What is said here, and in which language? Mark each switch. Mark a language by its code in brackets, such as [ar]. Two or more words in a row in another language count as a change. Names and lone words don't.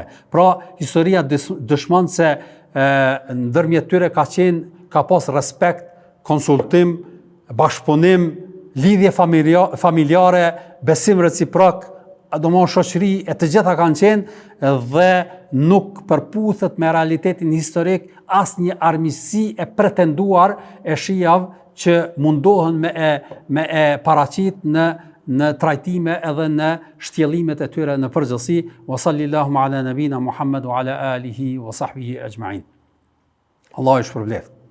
[sq] Pra historia dëshmon se ndërmjet tyre ka pas respekt, konsultim, bashkëpunim, lidhje familjare, besim reciprok, domthon shoqëri e të gjitha kanë qenë dhe nuk përputhet me realitetin historik asnjë armiqësi e pretenduar e shijave që mundohen me e paraqit në trajtime edhe në shtjellimet e tyre në përgjithësi. [ar] وصلى الله على نبينا محمد وعلى آله وصحبه أجمعين. [sq] Allah ju shpërbleft.